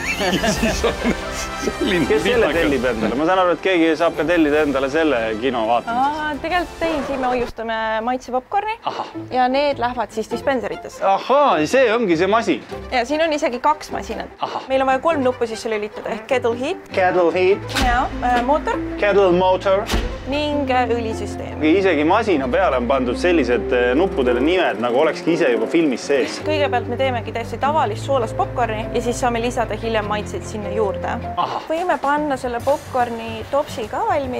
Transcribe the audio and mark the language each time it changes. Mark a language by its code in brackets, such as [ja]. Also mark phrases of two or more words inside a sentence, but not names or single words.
[et] Kes selle tellib endale? Ma saan aru, et keegi saab ka tellida endale selle kino vaatamist. Tegelikult siin me hoiustame maitse popcorni ja need lähevad siis dispenseritesse. Ahaa, see ongi see masin. Ja siin on isegi 2 masinat. Meil on vaja 3 nuppu sisse lülitada ehk [en] kettle heat. Kettle heat. [et] Ja, mootor. [en] Kettle motor. [et] Ning õlisüsteem. Isegi masina peale on pandud sellised nuppudele nimed, nagu olekski ise juba filmis sees. Kõigepealt me teemegi täiesti tavalist soolast popcorni ja siis saame lisada hiljem maitseid sinna juurde. Võime panna selle popcorni topsi ka valmis.